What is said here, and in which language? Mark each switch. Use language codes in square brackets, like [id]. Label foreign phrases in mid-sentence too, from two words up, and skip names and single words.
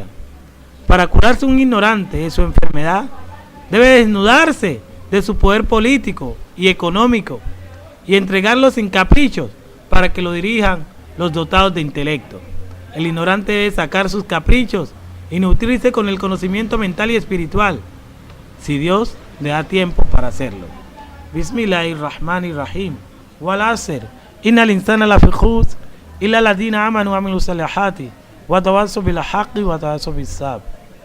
[es] Para curarse un ignorante de su enfermedad, debe desnudarse de su poder político y económico y entregarlo sin caprichos para que lo dirijan los dotados de intelecto. El ignorante debe sacar sus caprichos y nutrirse con el conocimiento mental y espiritual, si Dios le da tiempo para hacerlo. [ar] Bismillahirrahmanirrahim. والعصر. إن الإنسان لفي خسر إلا الذين آمنوا وعملوا الصالحات وتواصوا بالحق وتواصوا بالصبر.